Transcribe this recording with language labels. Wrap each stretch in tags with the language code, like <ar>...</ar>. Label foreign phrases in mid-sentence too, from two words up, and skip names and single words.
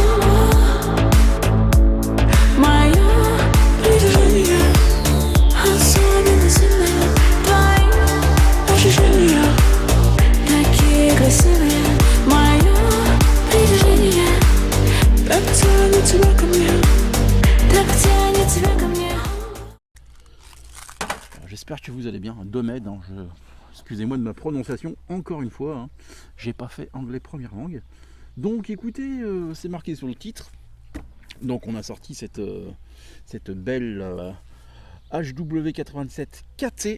<ru>Мое притяжение особенно сильное. Твои ощущения такие красивые. Мое притяжение так тянет тебя ко мне, так тянет тебя ко мне.</ru> <fr>J'espère que vous allez bien, Domed, hein, excusez-moi de ma prononciation, encore une fois, hein. J'ai pas fait anglais première langue. Donc écoutez, c'est marqué sur le titre. Donc on a sorti cette belle HW87 KT.</fr>